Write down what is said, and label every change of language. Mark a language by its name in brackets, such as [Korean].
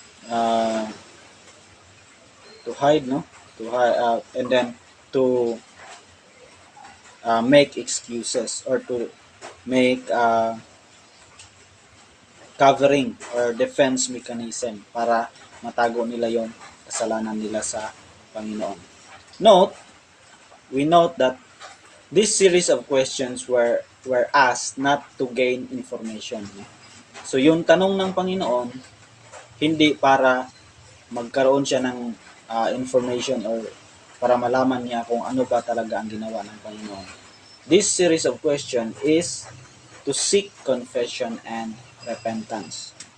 [English] uh, to hide, no, to hide, and then to make excuses, or to make covering or defense mechanism [Filipino] para matago nila yung kasalanan nila sa Panginoon. [English] We note that this series of questions were asked not to gain information. [Filipino] So yung tanong ng Panginoon, hindi para magkaroon siya ng information or para malaman niya kung ano ba talaga ang ginawa ng Panginoon. [English] This series of questions is to seek confession and repentance.